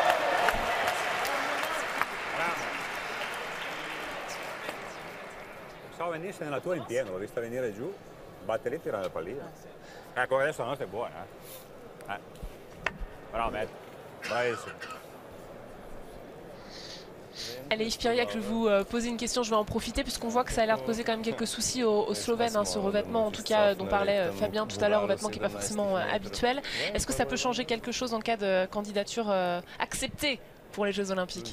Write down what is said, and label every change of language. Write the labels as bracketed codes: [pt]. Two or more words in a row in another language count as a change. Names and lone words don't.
[it] Bravo. Pensavo venisse nella tua in pieno, l'ho vista venire giù, batte lì e tirare il pallino. Ecco, adesso la nostra è buona. Bravo Matt. Bravissimo. [fr] Allez Yves Piriac, je vais vous poser une question, je vais en profiter puisqu'on voit que ça a l'air de poser quand même quelques soucis aux Slovènes, ce revêtement en tout cas dont parlait Fabien tout à l'heure, revêtement qui n'est pas forcément habituel. Est-ce que ça peut changer quelque chose en cas de candidature acceptée pour les Jeux Olympiques?